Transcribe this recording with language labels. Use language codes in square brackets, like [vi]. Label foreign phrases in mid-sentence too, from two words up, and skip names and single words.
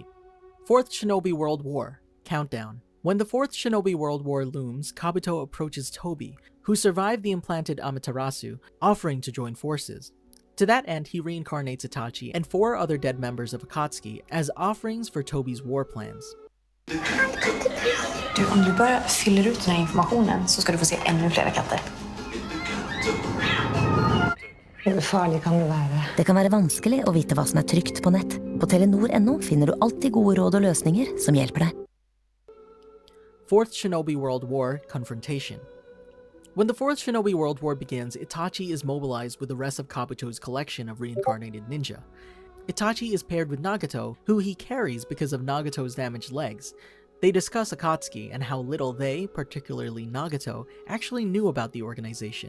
[en] 4th Shinobi World War. Countdown. When the 4th Shinobi World War looms, Kabuto approaches Tobi, who survived the implanted Amaterasu, offering to join forces. To that end, he reincarnates Itachi and 4 other dead members of Akatsuki as offerings for Tobi's war plans. [sv] Du, om du bara fyller ut den här informationen så ska du få se ännu fler katter. [no] Hur farlig kan det være? Det kan være vanskelig å vite hva som er trygt på nett. På Telenor.no finner du alltid gode råd og løsninger som hjelper deg. [en] 4th Shinobi World War Confrontation. When the 4th Shinobi World War begins, Itachi is mobilized with the rest of Kabuto's collection of reincarnated ninja. Itachi is paired with Nagato, who he carries because of Nagato's damaged legs. They discuss Akatsuki and how little they, particularly Nagato, actually knew about the organization.